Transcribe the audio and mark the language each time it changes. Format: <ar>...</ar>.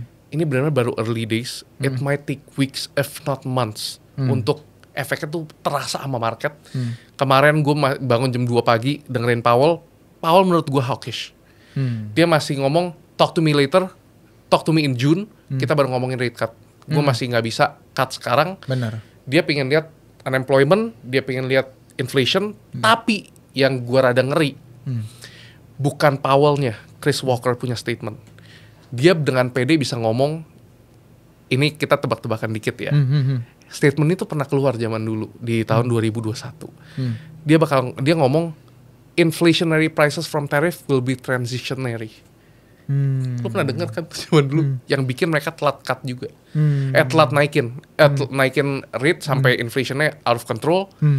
<id>ini benar-benar baru</id> <en>early days. It might take weeks if not months</en> <id>untuk efeknya tuh terasa sama market. Kemarin gue bangun jam 2 pagi dengerin Powell menurut gue hawkish. Dia masih ngomong</id> <en>talk to me later, talk to me in June,</en> <id>kita baru ngomongin rate cut. Gue masih nggak bisa cut sekarang. Benar. Dia pengen lihat unemployment, dia pengen lihat inflation, tapi yang gue rada ngeri bukan Powell-nya, Chris Walker punya statement. Dia dengan pede bisa ngomong, ini kita tebak-tebakan dikit ya. Statement itu pernah keluar zaman dulu di tahun 2021. Dia ngomong</id> <en>inflationary prices from tariff will be transitionary.</en> <id>Lu pernah dengar kan zaman dulu yang bikin mereka telat cut juga. Telat naikin rate sampai inflationnya</id> <en>out of control.</en>